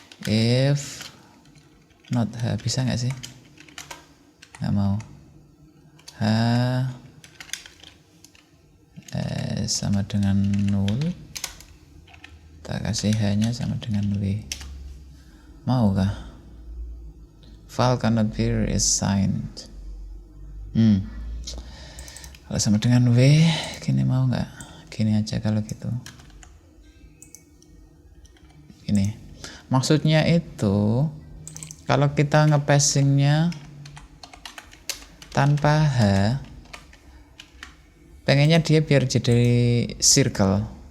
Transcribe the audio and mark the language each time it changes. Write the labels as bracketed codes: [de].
[en] If not H, [id] bisa nggak sih? Nggak mau. H sama dengan 0. Tak kasih H-nya sama dengan W. Mau kah? [en] File cannot be reassigned. [id] Kalau sama dengan W, gini mau nggak? Gini aja kalau gitu. Gini. Maksudnya itu, kalau kita nge-passingnya tanpa H, pengennya dia biar jadi circle.